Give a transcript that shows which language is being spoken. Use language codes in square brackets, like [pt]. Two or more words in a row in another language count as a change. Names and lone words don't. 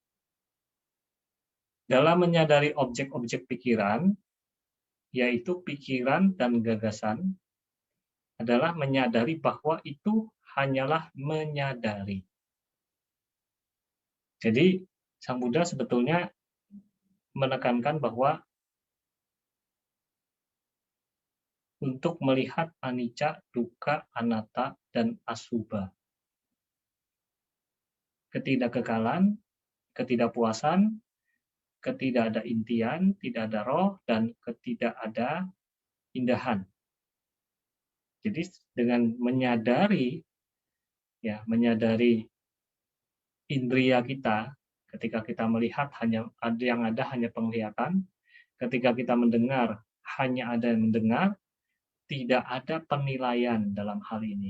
[id] Dalam menyadari objek-objek pikiran, yaitu pikiran dan gagasan, adalah menyadari bahwa itu hanyalah menyadari. Jadi, Sang Buddha sebetulnya menekankan bahwa untuk melihat [pi] anicca, dukkha, anatta, [id] dan asubha. Ketidakkekalan, ketidakpuasan, ketidakada intian, tidak ada roh, dan ketidakada indahan. Jadi dengan menyadari indria kita, ketika kita melihat hanya yang ada hanya penglihatan, ketika kita mendengar hanya ada yang mendengar, tidak ada penilaian dalam hal ini.